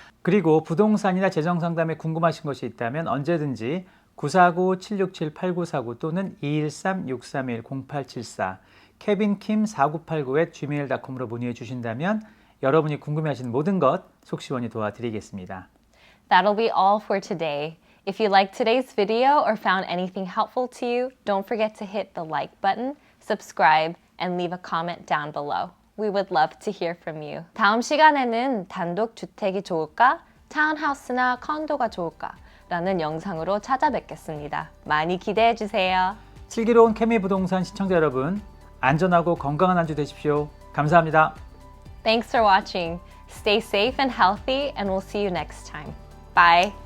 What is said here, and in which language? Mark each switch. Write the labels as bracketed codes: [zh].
[ko] 그리고 부동산이나 재정상담에 궁금하신 것이 있다면 언제든지 949-767-8949 또는 213-631-0874 kevinkim4989@gmail.com으로 문의해 주신다면 여러분이 궁금해하시는 모든 것 속시원히 도와드리겠습니다. [en] That'll be all for today. If you liked today's video or found anything helpful to you, don't forget to hit the like button, subscribe, and leave a comment down below. We would love to hear from you. [ko] 다음 시간에는 단독 주택이 좋을까? 타운하우스나 컨도가 좋을까? 라는 영상으로 찾아뵙겠습니다. 많이 기대해 주세요. 슬기로운 케미 부동산 시청자 여러분, 안전하고 건강한 한 주 되십시오. 감사합니다. [en] Thanks for watching. Stay safe and healthy, and we'll see you next time. Bye.